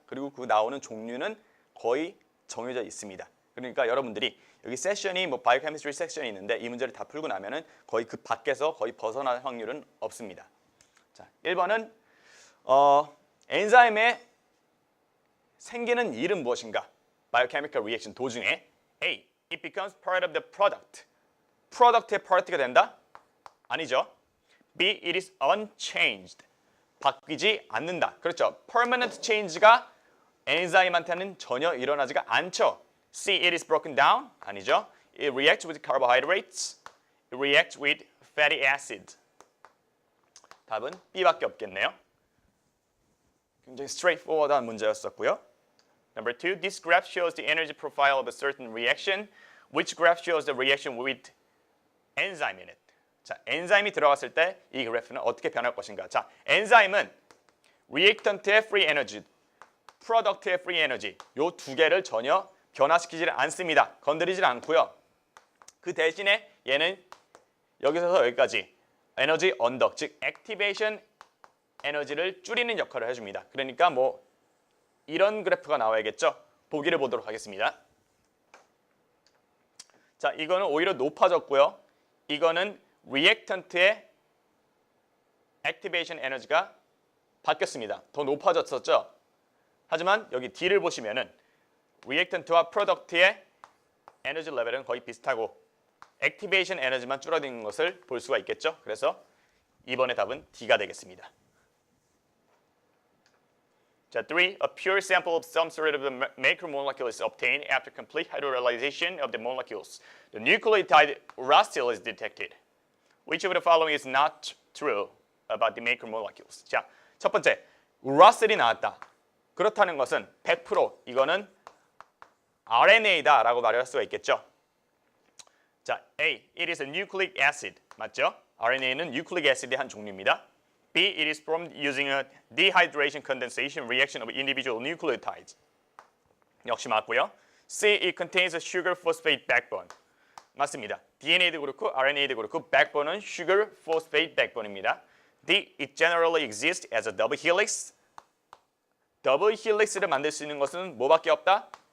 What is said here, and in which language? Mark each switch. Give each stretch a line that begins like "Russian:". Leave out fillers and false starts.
Korean: 그리고 그 나오는 종류는 거의 정해져 있습니다. 그러니까 여러분들이 여기 세션이 뭐 바이오케미스트리 섹션이 있는데 이 문제를 다 풀고 나면은 거의 그 밖에서 거의 벗어날 확률은 없습니다. 자, 1번은 엔자임의 생기는 일은 무엇인가?
English: Biochemical reaction
Korean: 도중에
English: A. It becomes part of the product.
Korean: 프로덕트의 파트가 된다? 아니죠. B.
English: It is unchanged.
Korean: 바뀌지 않는다. 그렇죠. Permanent change가 엔자임한테는 전혀 일어나지가 않죠.
English: C. It is broken down.
Korean: 아니죠.
English: It reacts with carbohydrates. It reacts with fatty acid.
Korean: 답은 B밖에 없겠네요. 굉장히 straightforward한 문제였었고요.
English: Number 2. This graph shows the energy profile of a certain reaction. Which graph shows the reaction with enzyme in it?
Korean: 자, 엔자임이 들어갔을 때 이 그래프는 어떻게 변할 것인가? 자, 엔자임은 리액턴트의 free energy, 프로덕트의 free energy 요 두 개를 전혀 변화시키지 않습니다. 건드리지 않고요. 그 대신에 얘는 여기서부터 여기까지 에너지 언덕, 즉 액티베이션 에너지를 줄이는 역할을 해줍니다. 그러니까 뭐 이런 그래프가 나와야겠죠. 보기를 보도록 하겠습니다. 자, 이거는 오히려 높아졌고요. 이거는 리액턴트의 액티베이션 에너지가 바뀌었습니다. 더 높아졌었죠. 하지만 여기 D를 보시면은 리액턴트와 프로덕트의 에너지 레벨은 거의 비슷하고 액티베이션 에너지만 줄어드는 것을 볼 수가 있겠죠. 그래서 이번의 답은 D가 되겠습니다. 자, 3.
English: A pure sample of some sort of the macromolecule is obtained after complete hydrolyzation of the molecules. The nucleotide uracil is detected. Which of the following is not true about the macromolecules?
Korean: 자, 첫 번째, uracil이 나왔다. 그렇다는 것은 100% 이거는 RNA다라고 말할 수가 있겠죠.
English: 자, A. It is a nucleic acid.
Korean: 맞죠? RNA는 nucleic acid의 한 종류입니다.
English: B. It is formed using a dehydration condensation reaction of individual nucleotides.
Korean: 역시 맞고요. C.
English: It contains a sugar phosphate backbone.
Korean: 맞습니다. DNA도 그렇고 RNA도 그렇고 backbone은 sugar phosphate backbone입니다.
English: D. It generally exists as a double helix.
Korean: 더블 헬릭스를 만들 수 있는 것은 뭐밖에 없다?